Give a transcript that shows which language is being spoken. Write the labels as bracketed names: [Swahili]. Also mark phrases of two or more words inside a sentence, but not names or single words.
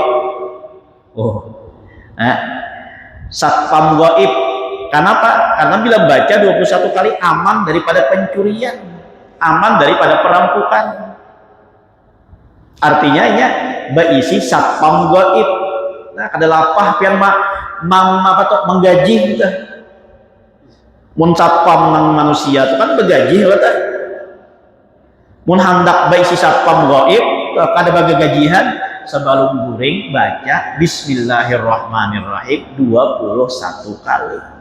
[Indonesian] Oh, satpam gaib. Kenapa? Karena bila baca 21 kali aman daripada pencurian, aman daripada perampokan. Artinya ini berisi satpam gaib. [Banjar] Nah, kada lapah pian menggaji kita. Mun satpam nang manusia itu kan bergaji kata. Mun hendak berisi satpam gaib, kada bagi gajian, sebelum guring baca bismillahirrahmanirrahim 21 kali.